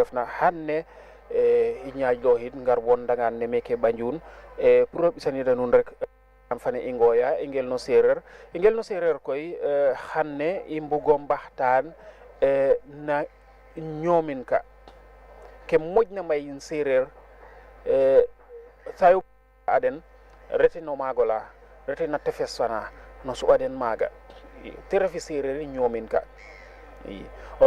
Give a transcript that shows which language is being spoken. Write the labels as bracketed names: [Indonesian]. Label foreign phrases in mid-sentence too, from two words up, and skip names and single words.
[Serer] refna hanne i ñaajlo hid ngar won dangan ne meke Banjul pour bisanida nun rek am fane i ngoya i ngel no sereer koy hanne i mbugo mbaxtaan na ñoomin ka ke moƴna may in sereer sayu aden reti no maagola reti na tefes fana no suɓaden maaga te refi sereer i ñoomin ka i or